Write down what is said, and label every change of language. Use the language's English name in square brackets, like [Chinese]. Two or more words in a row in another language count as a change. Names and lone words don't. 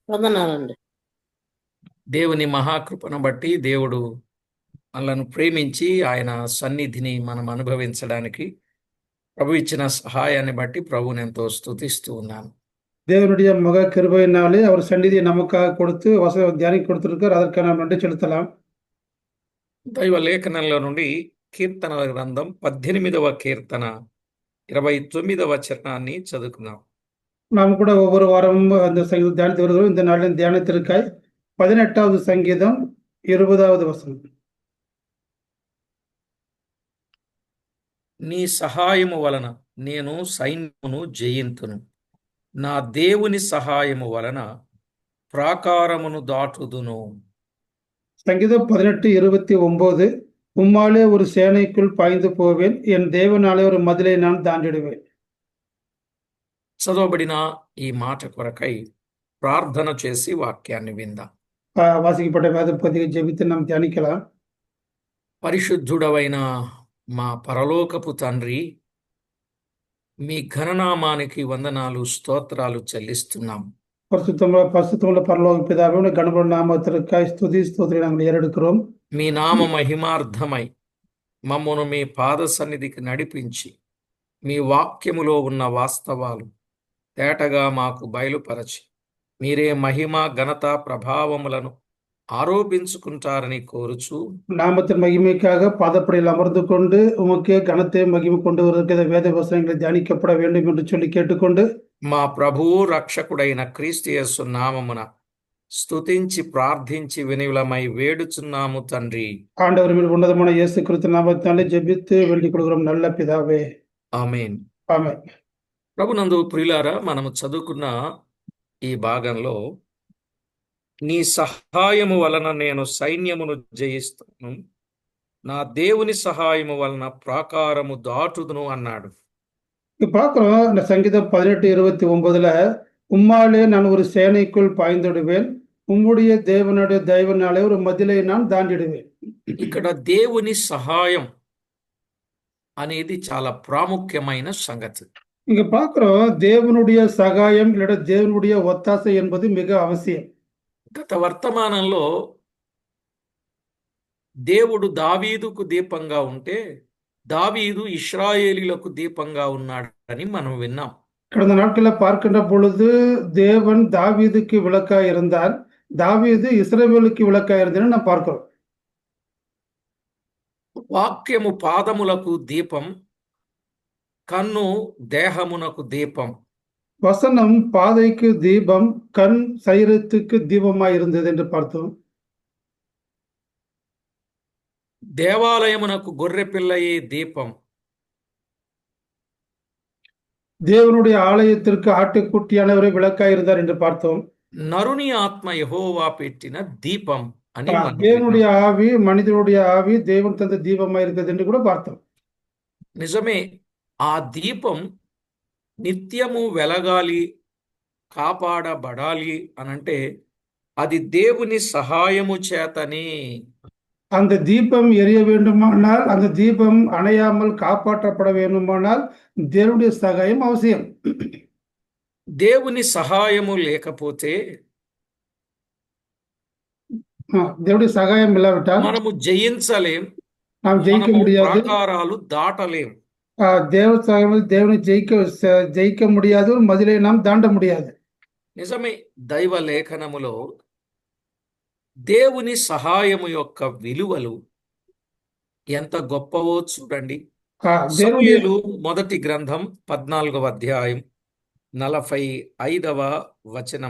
[Telugu] వందనాలండి. దేవుని మహాకృపను బట్టి దేవుడు మనలను ప్రేమించి ఆయన సన్నిధిని మనం అనుభవించడానికి ప్రభు ఇచ్చిన సహాయాన్ని బట్టి ప్రభువుని ఎంతో స్తుతిస్తూ ఉన్నాను. [Tamil] தேவனுடைய மக கிருபையினாலே அவர் சந்நிதியை நமக்காக கொடுத்து தியானிக்கு கொடுத்திருக்கார். அதற்கு நாம் நன்றி செலுத்தலாம். [Telugu] దైవ లేఖనంలో నుండి కీర్తనల గ్రంథం 18వ కీర్తన 29వ చరణాన్ని చదువుకుందాం. [Tamil] நாம் கூட ஒவ்வொரு வாரமும் அந்த சங்கீதம் தியானித்து வருகிறோம். இந்த நாளின் தியானத்திற்காய் 18வது சங்கீதம் 20வது வசனம். [Telugu] నీ సహాయము వలన నేను సైన్యమును జయింతును, నా దేవుని సహాయము వలన ప్రాకారమును దాటుదును. [Tamil] சங்கீதம் 18:29. உம்மாலே ஒரு சேனைக்குள் பாய்ந்து போவேன், என் தேவனாலே ஒரு மதிலை நான் தாண்டிடுவேன். [Telugu] చదవబడిన ఈ మాట కొరకై ప్రార్థన చేసి వాక్యాన్ని విందాం. వాసికపడ్డ వేద పదిగా జపితే [Tamil] நாம் தியானிக்கலாம். [Telugu] పరిశుద్ధుడవైన మా పరలోకపు తండ్రి, మీ ఘననామానికి వందనాలు స్తోత్రాలు చెల్లిస్తున్నాం. [Tamil] பரிசுத்தமுள்ள பரலோக பிதாவே, உடைய கனமுள்ள நாமத்திற்காய் ஸ்துதி ஸ்தோத்திரம் நாங்கள் ஏறெடுக்கிறோம். [Telugu] మీ నామ మహిమార్థమై మమ్మను మీ పాద సన్నిధికి నడిపించి మీ వాక్యములో ఉన్న వాస్తవాలు తేటగా మాకు బయలుపరచి మీరే మహిమ ఘనత ప్రభావములను ఆరోపించుకుంటారని కోరుచు, [Tamil] நாமத்தின் மகிமைக்காக பாதப்படையில் அமர்ந்து கொண்டு உமக்கே கனத்தை மகிமை கொண்டு வருகிற வேத வசனங்களை தியானிக்கப்பட வேண்டும் என்று சொல்லி கேட்டுக்கொண்டு, [Telugu] మా ప్రభువు రక్షకుడైన క్రీస్తు యేసు నామమున స్తుతించి ప్రార్థించి వినియులమై వేడుచున్నాము తండ్రి. [Tamil] ஆண்டவர் மீது உன்னதமான இயேசு கிறிஸ்து நாமத்தினாலே ஜெபித்து வேண்டிக் கொள்கிறோம் நல்ல பிதாவே, [Telugu] ఆమేన్. ఆమేన్. ప్రభునందు ప్రియులారా, మనము చదువుకున్న ఈ భాగంలో నీ సహాయము వలన నేను సైన్యమును జయిస్తాను, నా దేవుని సహాయము వలన ప్రాకారము దాటుదును అన్నాడు. [Tamil] பார்க்கிறோம் இந்த சங்கீதம் 18:29. உம்மாலே நான் ஒரு சேனைக்குள் பாய்ந்துடுவேன், உம்முடைய தேவனுடைய தயவினாலே ஒரு மதிலை நான் தாண்டிடுவேன். [Telugu] ఇక్కడ దేవుని సహాయం అనేది చాలా ప్రాముఖ్యమైన సంగతి. [Tamil] இங்க பார்க்கிறோம் தேவனுடைய சகாயம் இல்ல தேவனுடைய ஒத்தாசை என்பது மிக அவசியம். [Telugu] గత వర్తమానంలో దేవుడు దావీదుకు దీపంగా ఉంటే దావీదు ఇశ్రాయేలీలకు దీపంగా ఉన్నాడని మనం విన్నాం. [Tamil] கடந்த நாட்களில் பார்க்கின்ற பொழுது தேவன் தாவீதுக்கு விளக்காய் இருந்தார், தாவீது இஸ்ரவேலுக்கு விளக்காய் இருந்தார் நாம் பார்க்கிறோம். [Telugu] వాక్యము పాదములకు దీపం, కన్ను దేహమునకు దీపం. [Tamil] வசனம் பாதைக்கு தீபம், கண் சரீரத்துக்கு தீபமாய் இருந்தது என்று பார்த்தோம். [Telugu] దేవాలయమునకు గొర్రె పిల్లయే దీపం, [Tamil] தேவனுடைய ஆலயத்திற்கு ஆட்டுக்குட்டியானவரை விளக்காய் இருந்தார் என்று பார்த்தோம். [Telugu] నరుని ఆత్మ యెహోవా పెట్టిన దీపం అని మనం [Tamil] தேவனுடைய [Telugu] విన్నాం. [Tamil] ஆவி, மனிதனுடைய ஆவி தேவன் தந்த தீபமாய் இருக்கிறது என்று கூட பார்த்தோம். [Telugu] నిజమే, ఆ దీపం నిత్యము వెలగాలి, కాపాడబడాలి అనంటే అది దేవుని సహాయము చేతనే. [Tamil] அந்த தீபம் எரிய வேண்டுமானால், அந்த தீபம் அணையாமல் காப்பாற்றப்பட வேண்டுமானால் தேவனுடைய சகாயம் அவசியம். [Telugu] దేవుని సహాయము లేకపోతే [Tamil] தேவனுடைய சகாயம் இல்லாவிட்டால் [Telugu] మనము జయించలేం, [Tamil] நாம் ஜெயிக்க [Telugu] మనము [Tamil] முடியாது. [Telugu] ప్రాకారాలు దాటలేం. [Tamil] தேவ சகாயம் தேவனை ஜெயிக்க முடியாது, ஒரு மதிலை நாம் தாண்ட முடியாது. [Telugu] నిజమే, దైవ లేఖనములో దేవుని సహాయము యొక్క విలువలు ఎంత గొప్పవో చూడండి. [Tamil] தேவனுடைய [Telugu] సమూయేలు మొదటి గ్రంథం 14వ అధ్యాయం 45వ వచనం.